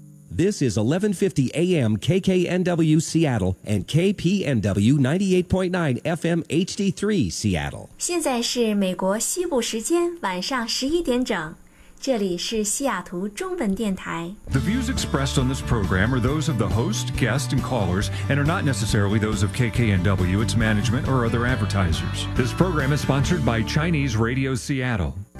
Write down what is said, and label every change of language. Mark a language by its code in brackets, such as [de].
[en] This is 1150 AM KKNW Seattle and KPNW 98.9 FM HD3 Seattle. [zh] 现在是美国西部时间晚上11点整。这里是西雅图中文电台。 [en] The views expressed on this program are those of the host, guest, and callers, and are not necessarily those of KKNW, its management, or other advertisers. This program is sponsored by Chinese Radio Seattle.